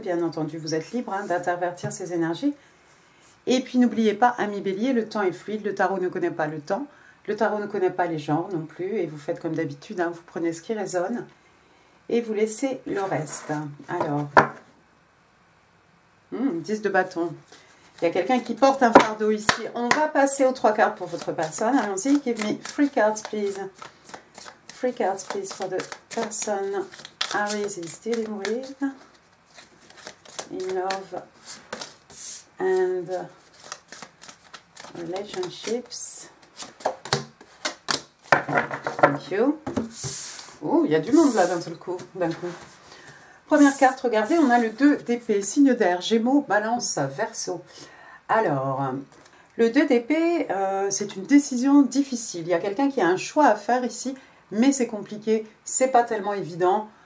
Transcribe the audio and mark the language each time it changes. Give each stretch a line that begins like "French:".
French: Bien entendu, vous êtes libre d'intervertir ces énergies. Et puis n'oubliez pas, amis bélier, le temps est fluide, le tarot ne connaît pas le temps, le tarot ne connaît pas les genres non plus, et vous faites comme d'habitude, vous prenez ce qui résonne et vous laissez le reste. Alors, 10 de bâton. Il y a quelqu'un qui porte un fardeau ici. On va passer aux 3 cartes pour votre personne. Allons-y,
English: give me 3 cards, please. 3 cards, please, for the person Aries is dealing with in love and relationships. Thank you.
French: Oh, il y a du monde là d'un seul coup, Première carte, regardez, on a le 2 d'épée, signe d'air, Gémeaux, Balance, Verseau. Alors, le 2 d'épée, c'est une décision difficile. Il y a quelqu'un qui a un choix à faire ici, mais c'est compliqué, c'est pas tellement évident.